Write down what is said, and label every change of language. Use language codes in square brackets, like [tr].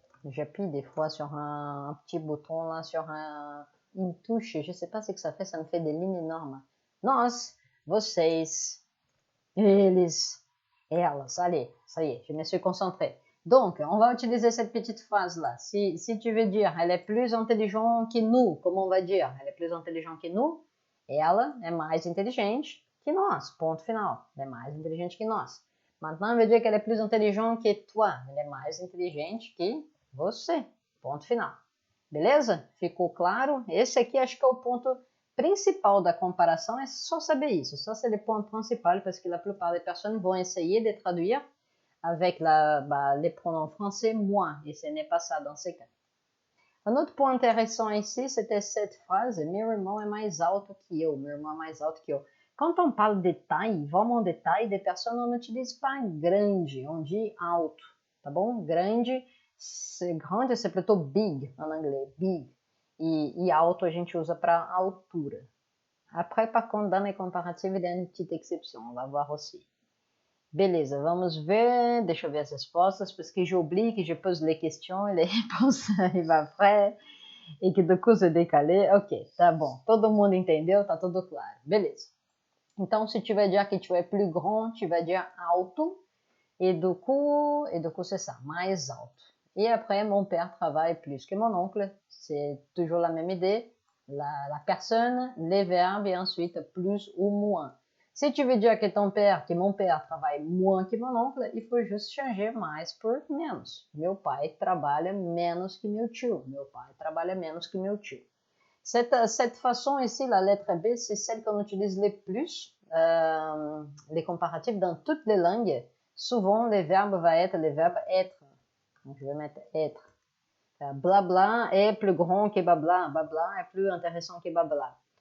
[fr] J'appuie des fois sur un petit bouton là, sur une touche, je sais pas ce que ça me fait des lignes énormes. [pt] Nós, vocês, eles, elas. [fr] Allez, ça y est, je me suis concentré. Donc, on va utiliser cette petite phrase là. Si tu veux dire elle est plus intelligente que nous, comment on va dire? Elle est plus intelligente que nous. [pt] Ela é mais inteligente que nós. Ponto final. [fr] Elle est [pt] mais inteligente que nós. [fr] Maintenant, on veut dire qu'elle est plus intelligente que toi. Elle est [pt] mais inteligente que você. Ponto final. Beleza? Ficou claro? Esse aqui acho que é o ponto principal da comparação, é só saber isso. [fr] Ça, c'est le point principal, parce que la plupart des personnes vont essayer de traduire avec les pronoms français moi, et ce n'est pas ça dans ces cas. Un autre point intéressant ici, c'était cette phrase, [pt] meu irmão é mais alto que eu, meu irmão é mais alto que eu. [fr] Quand on parle de taille, vraiment de taille, des personnes, on n'utilise pas grande, on dit alto, [pt] tá bom? [fr] Grande, c'est plutôt big en anglais, big. [pt] E alto a gente usa para altura. [fr] Après, par contre, dans les comparatives, il y a une petite exception, on va voir aussi. [pt] Beleza, vamos ver, deixa eu ver as respostas, [fr] parce que j'oublie que je pose les questions et les réponses arrivent après, e que do coup c'est décalé. [pt] Ok, tá bom, todo mundo entendeu, tá tudo claro, beleza. Então, [fr] se tu veux dire que tu es plus grand, tu vas dire alto, et du coup c'est ça, mais alto. Et après, mon père travaille plus que mon oncle, c'est toujours la même idée, la personne, les verbes, et ensuite plus ou moins. Si tu veux dire que mon père travaille moins que mon oncle, il faut juste changer mais por menos. [pt] Meu pai trabalha menos que meu tio. Meu pai trabalha menos que meu tio. [fr] Cette façon ici, la lettre B, c'est celle qu'on utilise le plus, les comparatifs dans toutes les langues. Souvent, le verbe va être le verbe être. Donc, je vais mettre être. Blabla est plus grand que babla. Babla est plus intéressant que babla.